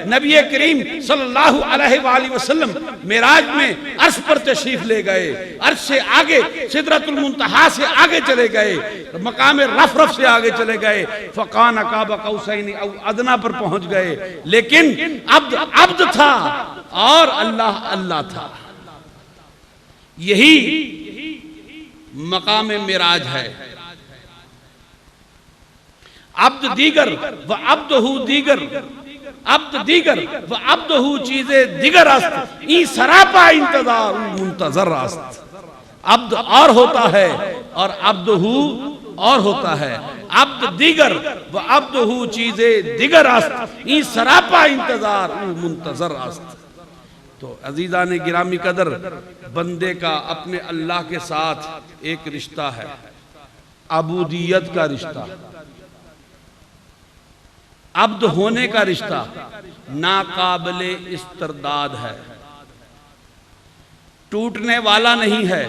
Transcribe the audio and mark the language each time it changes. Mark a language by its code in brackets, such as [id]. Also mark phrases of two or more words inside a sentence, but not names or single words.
[ur] نبی کریم [ar] صلی اللہ علیہ وآلہ وسلم [ur] معراج میں عرش پر تشریف لے گئے، عرش سے آگے سدرۃ المنتہا سے آگے چلے گئے، مقام رفرف سے آگے چلے گئے، [ar] فقان قاب قوسین او ادنا [ur] پر پہنچ گئے، لیکن عبد تھا اور اللہ اللہ تھا۔ یہی مقام معراج ہے۔ [fa] عبد دیگر و عبدہ دیگر، عبد دیگر و عبدہ چیزیں دیگر است، ای سراپا انتظار منتظر است۔ [ur] عبد اور ہوتا ہے اور عبدہ اور ہوتا ہے، [fa] عبد دیگر و عبدہ چیزیں دیگر است، ای سراپا انتظار منتظر است۔ [ur] تو عزیزان گرامی قدر، بندے کا اپنے اللہ کے ساتھ ایک رشتہ ہے، عبودیت کا رشتہ۔ عبد ہونے کا رشتہ ناقابل استرداد ہے، ٹوٹنے والا نہیں ہے۔